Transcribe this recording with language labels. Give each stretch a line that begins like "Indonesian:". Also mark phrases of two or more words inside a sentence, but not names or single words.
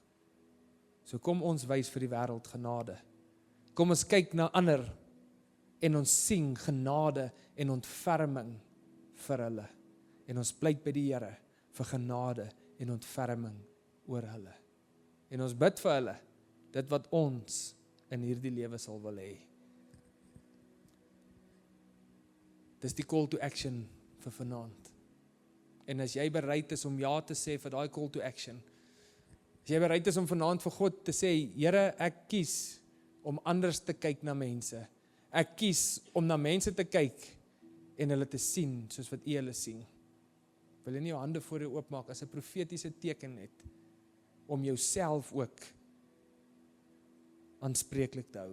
Afrikaans: So kom ons wys vir die wêreld genade. Kom ons kyk na ander en ons sien genade en ontferming vir hulle. En ons pleit by die Here vir genade en ontferming oor hulle. En ons bid vir hulle, dit wat ons in hierdie lewe sal wil hê. Dis die
English: call to action
Afrikaans: vir vanaand. En as jy bereid is om ja te sê vir daai
English: call to action,
Afrikaans: as jy bereid is om vanaand vir God te sê, Here, ek kies om anders te kyk na mense. Ek kies om na mense te kyk en hulle te sien soos wat U hulle sien. Wil jy nie jou hande voor jou oopmaak as 'n profetiese teken net om jouself ook aanspreeklik te hou.